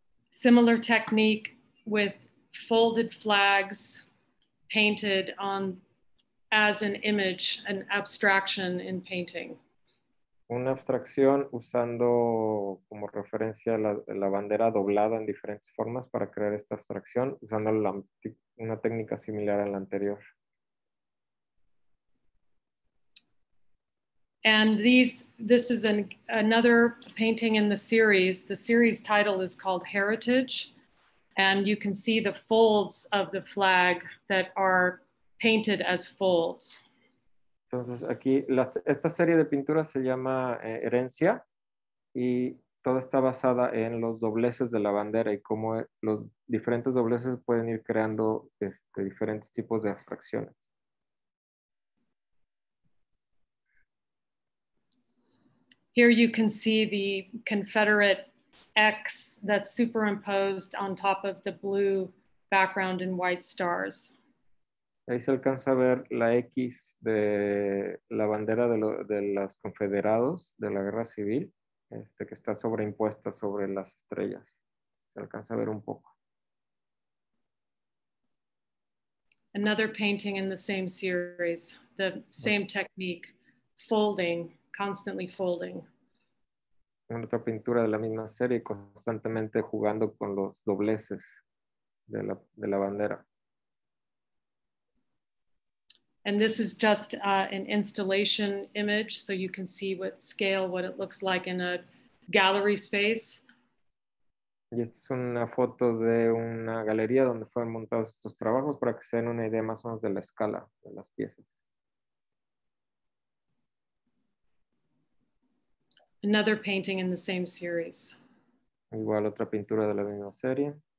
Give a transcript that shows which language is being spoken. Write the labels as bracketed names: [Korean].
[English] Similar technique with folded flags painted on as an image, an abstraction in painting. [Spanish] Una abstracción usando como referencia la bandera doblada en diferentes formas para crear esta abstracción, usando una técnica similar a la anterior. [English] And this is another painting in the series. The series title is called Heritage. And you can see the folds of the flag that are painted as folds. [Spanish] Entonces aquí esta serie de pinturas se llama Herencia y toda está basada en los dobleces de la bandera y cómo los diferentes dobleces pueden ir creando diferentes tipos de abstracciones. [English] Here you can see the Confederate X that's superimposed on top of the blue background and white stars. [Spanish] Ahí se alcanza a ver la X de la bandera de los confederados de la guerra civil, que está sobreimpuesta sobre las estrellas. Se alcanza a ver un poco. [English] Another painting in the same series, the same technique, folding, constantly folding. [Spanish] Una otra pintura de la misma serie, constantemente jugando con los dobleces de la bandera. [English] And this is just an installation image, so you can see what scale, what it looks like in a gallery space. [Spanish] Y esta es una foto de una galería donde fueron montados estos trabajos para que se den una idea más o menos de la escala de las piezas. [English] Another painting in the same series. [Spanish] Igual otra pintura de la misma serie.